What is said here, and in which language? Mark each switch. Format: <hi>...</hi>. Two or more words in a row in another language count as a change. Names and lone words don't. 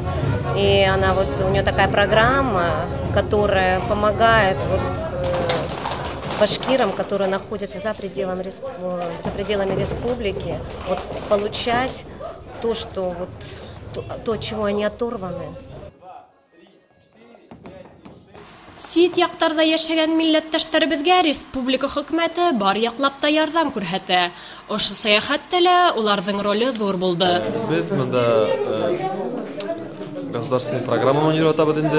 <ru>И у нее такая программа, которая помогает башкирам, которые находятся за пределами республики, получать то, от чего они оторваны.</ru> <ba>Сит яҡтарҙа йәшәгән милләттәштәребеҙгә республика хөкүмәте бар яҡлап та ярҙам күрһәтә. Ошо сәйәхәттә лә уларҙың роле ҙур булды. Беҙ бында</ba> <ru>государственный программа</ru> <ba>монироватабыҙ инде.</ba>